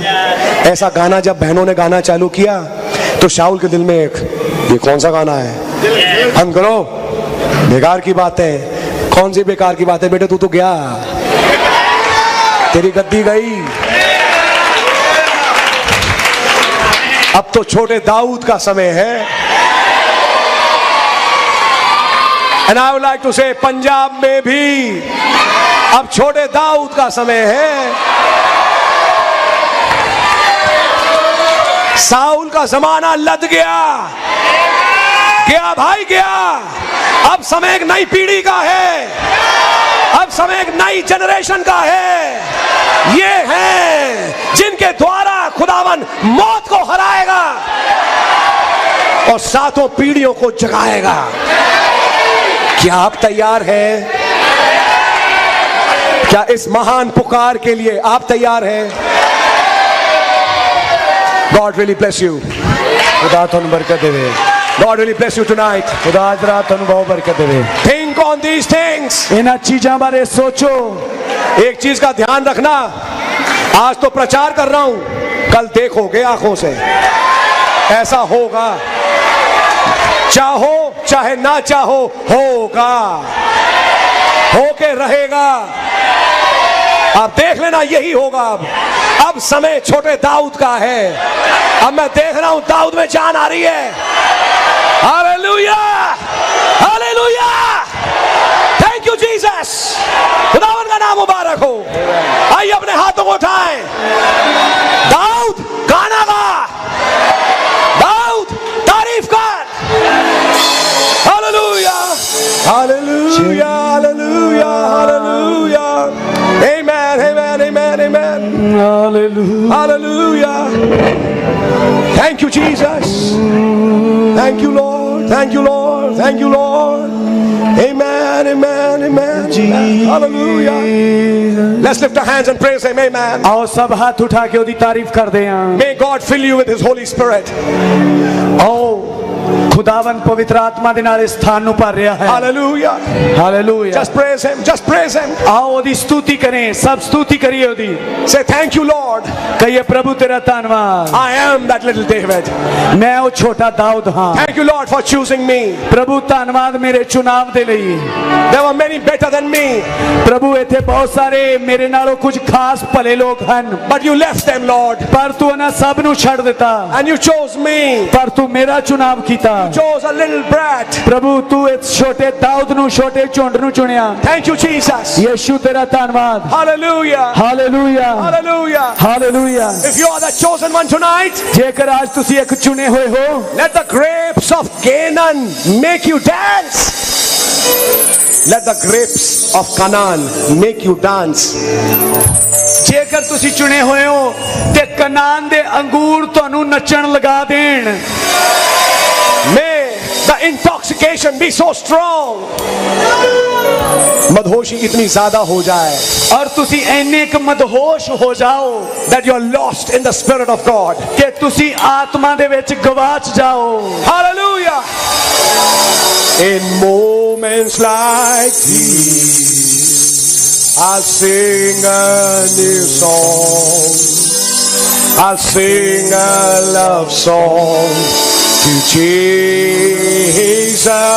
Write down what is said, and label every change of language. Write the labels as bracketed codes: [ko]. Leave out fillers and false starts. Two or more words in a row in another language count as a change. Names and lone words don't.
[hi] ऐसा गाना जब बहनों ने गाना चालू किया तो शाऊल के दिल में ये कौन सा गाना है? बंद करो, बेकार की बात है। कौन सी बेकार की बात है बेटे? तू तो गया, तेरी गद्दी गई। अब तो छोटे दाऊद का समय है। [en] And I would like to say, [hi] पंजाब में भी अब छोटे दाऊद का समय है। साउल का जमाना लद गया, गया भाई गया। अब समय एक नई पीढ़ी का है, अब समय एक नई जनरेशन का है। ये हैं जिनके द्वारा खुदावन मौत को हराएगा और सातों पीढ़ियों को जगाएगा। क्या आप तैयार हैं? क्या इस महान पुकार के लिए आप तैयार हैं? [en] God really bless you. [pa] खुदा ਤੁਹਾਨੂੰ ਬਰਕਤ ਦੇਵੇ। [en] God really bless you tonight. [pa] खुदा आज रात ਤੁਹਾਨੂੰ ਬਹੁਤ ਬਰਕਤ ਦੇਵੇ। [en] Think on these things. [pa] ਇਹਨਾਂ ਚੀਜ਼ਾਂ ਬਾਰੇ ਸੋਚੋ। [hi] एक चीज का ध्यान रखना, आज तो प्रचार कर रहा हूं, कल देखोगे आंखों से। ऐसा होगा, चाहो चाहे ना चाहो, होगा, होके रहेगा। आप देख लेना, यही होगा। अब समय छोटे दाऊद का है। अब मैं देख रहा हूं दाऊद में जान आ रही है। हालेलुया, हालेलुया, [en] thank you Jesus. [hi] खुदावन का नाम मुबारक हो। आइए अपने हाथों को उठाएं। दाऊद गाना गा, दाऊद तारीफ कर। [en] Hallelujah, hallelujah, hallelujah, hallelujah. Amen, amen, amen, amen. Hallelujah. Hallelujah. Thank you, Jesus. Thank you, Lord. Thank you, Lord. Thank you, Lord. Amen, amen, amen. Hallelujah. Let's lift our hands and praise Him. Amen. [hi] आओ सब हाथ उठा के [pa] ਉਹਦੀ ਤਾਰੀफ ਕਰਦੇ ਹਾਂ। [en] May God fill you with His Holy Spirit. [pa] ਆਓ ਖੁਦਾਵਨ ਪਵਿੱਤਰ ਆਤਮਾ ਦੇ ਨਾਲ ਇਸ ਸਥਾਨ ਨੂੰ ਭਰ ਰਿਹਾ ਹੈ। [en] Hallelujah. [hi] हालेलुया। [en] Just praise Him. Just praise Him. [hi] आओ ਉਹਦੀ स्तुति करें, सब स्तुति करिए ਉਹਦੀ। [en] Say thank you, Lord. [hi] कहिए प्रभु तेरा धन्यवाद। [en] I am that little David. [pa] मैं ਉਹ ਛੋਟਾ दाऊद ਹਾਂ। [en] Thank you, Lord, for choosing me. [pa] प्रभु ਧੰਨਵਾਦ ਮੇਰੇ ਚੁਣਾਵ ਦੇ ਲਈ। [en] There were many better than me, [pa] प्रभु ਇੱਥੇ ਬਹੁਤ ਸਾਰੇ ਮੇਰੇ ਨਾਲੋਂ ਕੁਝ ਖਾਸ ਭਲੇ ਲੋਕ ਹਨ, [en] but you left them, Lord, [pa] ਪਰ ਤੂੰ ਉਹਨਾਂ ਸਭ ਨੂੰ ਛੱਡ ਦਿੱਤਾ, [en] and you chose me. [pa] ਪਰ ਤੂੰ ਮੇਰਾ ਚੁਣਾਵ ਕੀਤਾ। [en] Chose a little brat. [hi] प्रभु तू इस छोटे दाऊद [pa] ਨੂੰ ਛੋਟੇ ਝੁੰਡ ਨੂੰ ਚੁਣਿਆ। [en] Thank you, Jesus. [hi] यीशु तेरा धन्यवाद। [en] Hallelujah. [hi] हालेलुया [en] Hallelujah. [hi] हालेलुया। [en] If you are the chosen one tonight, [pa] ਜੇਕਰ ਅੱਜ ਤੁਸੀਂ ਇੱਕ ਚੁਣੇ ਹੋਏ ਹੋ, [en] let the grapes of Canaan make you dance. Let the grapes of Canaan make you dance. [pa] ਜੇਕਰ ਤੁਸੀਂ ਚੁਣੇ ਹੋਏ ਹੋ ਤੇ ਕਨਾਨ ਦੇ ਅੰਗੂਰ ਤੁਹਾਨੂੰ ਨੱਚਣ ਲਗਾ ਦੇਣ। [en] May the intoxication be so strong. [hi] मदहोशी इतनी ज्यादा हो जाए [pa] और ਤੁਸੀਂ ਇੰਨੇ ਕ ਮਦਹੋਸ਼ ਹੋ ਜਾਓ [en] that you are lost in the Spirit of God. [pa] ਕਿ ਤੁਸੀਂ ਆਤਮਾ ਦੇ ਵਿੱਚ ਗਵਾਚ ਜਾਓ। [en] Hallelujah. In moments like these, I'll sing a new song. I'll sing a love song to Jesus.